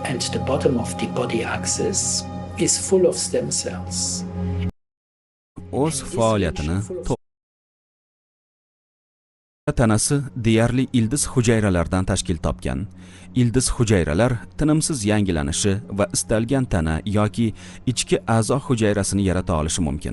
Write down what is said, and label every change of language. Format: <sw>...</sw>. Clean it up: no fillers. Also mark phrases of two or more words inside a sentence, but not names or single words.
<en>and the bottom of the body axis is full of stem cells.</en> <uz>O'z faoliyatini tanasi deyarli ildiz hujayralardan tashkil topgan. Ildiz hujayralar tinimsiz yangilanishi va istalgan tana yoki ichki a'zo hujayrasini yarata olishi mumkin.</uz>